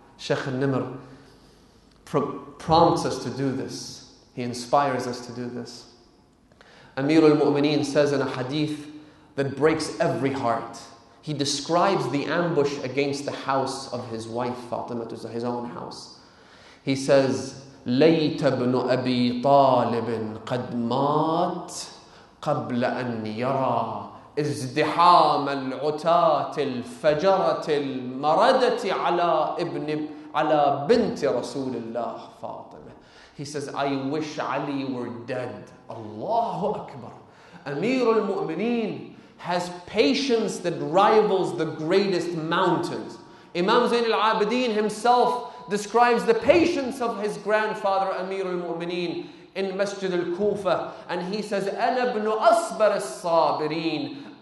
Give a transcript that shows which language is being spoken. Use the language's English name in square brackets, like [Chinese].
[English] Sheikh Nimr prompts us to do this. He inspires us to do this. Amir al-Mu'mineen says in a hadith that breaks every heart. He describes the ambush against the house of his wife Fatima, his own house. He says, [Arabic] لَيْتَ ابْنُ أَبِي طَالِبٍ قَدْ مَاتْ قَبْلَ أَنْ يَرَى ازدحام العتاة الفجرة المردة على بنت رسول الله Fatima. [English] He says, I wish Ali were dead. Allahu Akbar. Amir al-Mu'mineen has patience that rivals the greatest mountains. Imam Zayn al-Abidin himself describes the patience of his grandfather Amir al-Mu'mineen in Masjid al-Kufa, and he says, [Arabic] أَنَا ابْنُ أَصْبَرِ الصَّابِرِينَ.